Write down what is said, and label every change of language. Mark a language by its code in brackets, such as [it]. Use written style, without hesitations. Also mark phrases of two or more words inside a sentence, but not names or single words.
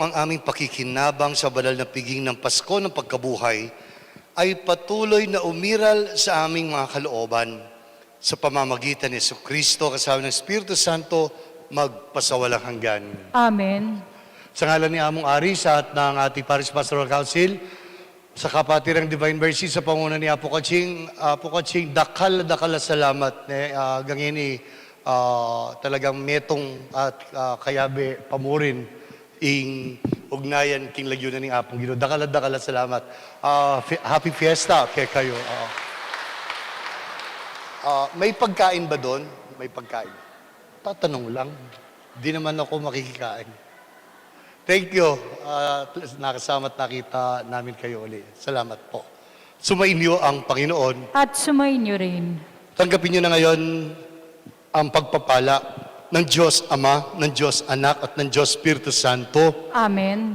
[tl] ang aming pakikinabang sa banal na piging ng Pasko ng pagkabuhay ay patuloy na umiral sa aming mga kalooban. Sa pamamagitan ni Jesucristo kasama ng Espiritu Santo, magpasawalang hanggan. Amen. Sa ngalan ni Among Aris at ng ating Parish Pastoral Council, sa kapatirang Divine Mercy, sa panguna ni Apo Kaching, [pam] dakal na salamat. Gangini, talagang metong at kayabe pamurin ing ugnayan king lagyunan ng Apong Ginoo. Dakal salamat. [en] Happy Fiesta [pam] kay kayo. [tl] May pagkain ba doon? May pagkain. Tatanong lang. Di naman ako makikikain. [en] Thank you. [tl] Nakasama at nakita namin kayo uli. Salamat po. Sumainyo ang Panginoon. At sumainyo rin. Tanggapin nyo na ngayon ang pagpapala ng Diyos Ama, ng Diyos Anak at ng Diyos Espiritu Santo. Amen.